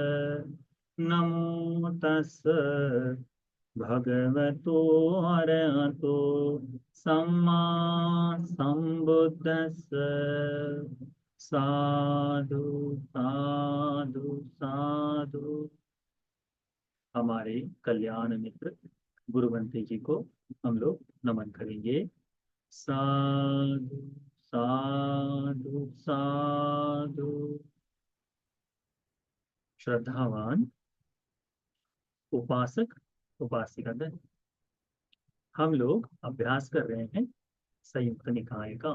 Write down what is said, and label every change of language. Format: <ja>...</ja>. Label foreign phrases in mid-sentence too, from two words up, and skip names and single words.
<pi>नमो तस् भगवतो अरहतो सम्मा सम्बुद्धस्स। साधु साधु साधु।</pi> <hi>हमारे कल्याण मित्र गुरुवंती जी को हम लोग नमन करेंगे।</hi> <pi>साधु साधु साधु।</pi> <hi>श्रद्धावान उपासक उपासिकागण, हम लोग अभ्यास कर रहे हैं संयुक्त निकाय का।</hi>